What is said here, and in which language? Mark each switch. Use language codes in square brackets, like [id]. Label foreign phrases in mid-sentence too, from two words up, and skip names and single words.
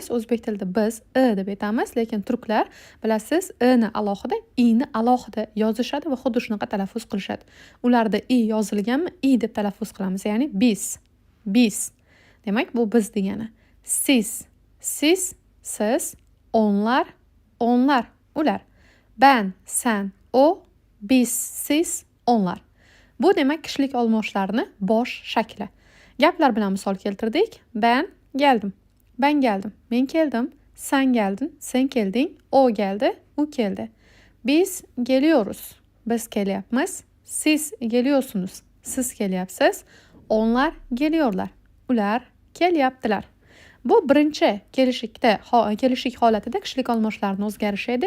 [uz] O'zbek tilida biz deb aytamiz, lekin turklar bilasiz, ni alohida, ni alohida yozishadi va xuddi shunaqa talaffuz qilishadi. Ularda i yozilganmi, i deb talaffuz qilamiz, ya'ni biz. Demak, bu biz degani. Siz, siz, onlar, ular. [tr] Ben, sen, o, biz, siz, onlar. [uz] Bu demak kishilik olmoshlarini bosh shakli. Gaplar bilan misol keltirdik. [tr] Ben geldim. [uz] Men keldim. [tr] Sen geldin. [uz] Sen kelding. [tr] O geldi. [uz] U keldi. [tr] Biz geliyoruz. [uz] Biz kelyapmiz. [tr] Siz geliyorsunuz. [uz] Siz kelyapsiz. [tr] Onlar geliyorlar. [uz] Ular kelyaptilar. Bu birinchi kelishlik holatida kishilik olmoshlarini o'zgarishi edi.